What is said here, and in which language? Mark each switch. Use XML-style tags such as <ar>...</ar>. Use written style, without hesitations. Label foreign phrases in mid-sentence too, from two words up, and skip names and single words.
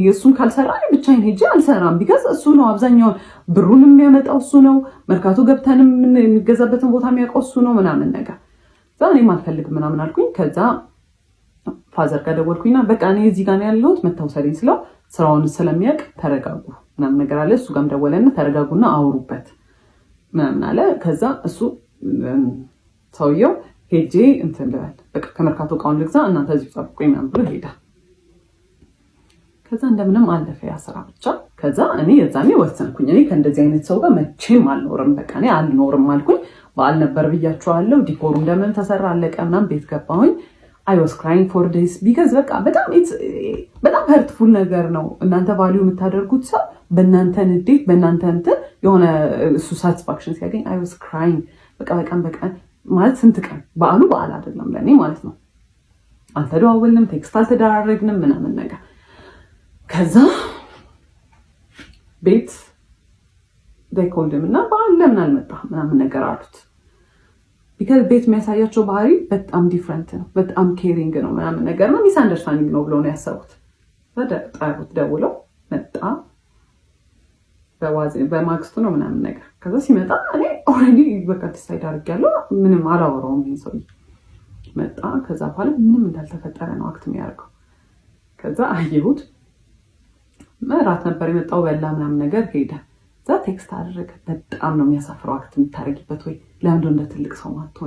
<am>እሱን ካልሰራ እኔ ብቻዬን ሄጄ አልሰራም። ቢካዝ እሱ ነው አብዛኛውን ብሩን የሚያመጣው እሱ ነው። መርካቶ ገብተንም የሚገዛበትን ቦታ የሚያውቀው እሱ ነው ምናምን ነገር። ከዛ እኔም አልፈልግም ምናምን አልኩኝ። ከዛ ፋዘር ጋር ደወልኩኝና በቃ እኔ እዚህ ጋር ነው ያለሁት መታወሰልኝ ስለው ስራውን ስለሚያውቅ ተረጋጉ ምናምን ነገር አለ። እሱ ጋርም ደወለና ተረጋጉና አውሩበት ምናምን አለ። ከዛ እሱ ሰውየው ሄጄ እንትን ልበል በቃ ከመርካቶ እቃውን ልግዛ እናንተ እዚህ ጠብቁኝ ምናምን ብሎ ሄዳ። ከዛ እንደምንም አለፈ ያ ስራ ብቻ። ከዛ እኔ የዛኔ ወሰንኩኝ እኔ ከእንደዚህ አይነት ሰው ጋር መቼም አልኖርም፣ በቃ እኔ አልኖርም አልኩኝ። በዓል ነበር ብያቸዋለሁ። ዲኮሩ እንደምን ተሰራ አለቀ ምናምን ቤት ገባሁኝ።</am> <en>I was crying for this because</en> <am>በቃ በጣም hurtful ነገር ነው። እናንተ ቫልዩ የምታደርጉት ሰው በእናንተ ንዴት በእናንተ እንትን የሆነ እሱ ሳቲስፋክሽን ሲያገኝ</am> <en>I was crying</en> <am>በቃ ማለት ስንት ቀን በዓል አይደለም ለኔ ማለት ነው። አልተደዋወልንም፣ ቴክስት አልተደራረግንም ምናምን ነገር። ከዛ ቤት</am> <en>they called him</en> <am>እና በዓል ለምን አልመጣም ምናምን ነገር አሉት። ቢካዝ ቤት የሚያሳያቸው ባህሪ በጣም ዲፍረንት ነው፣ በጣም ኬሪንግ ነው ምናምን ነገር ነው። ሚስ አንደርስታንዲንግ ነው ብለው ነው ያሰቡት። ጠሩት፣ ደውለው መጣ። በማግስቱ ነው ምናምን ነገር። ከዛ ሲመጣ እኔ ኦልሬዲ በቃ ዲሳይድ አድርጌያለሁ፣ ምንም አላወራውም። ይሄን ሰውዬ መጣ። ከዛ በኋላ ምንም እንዳልተፈጠረ ነው አክት የሚያደርገው። ከዛ አየሁት። እራት ነበር የመጣው፣ በላ ምናምን ነገር ሄደ። እዛ ቴክስት አደረገ። በጣም ነው የሚያሳፍረው አክት የምታደርጊበት ወይ ለምንድን እንደ ትልቅ ሰው ማትሆኝ?</am>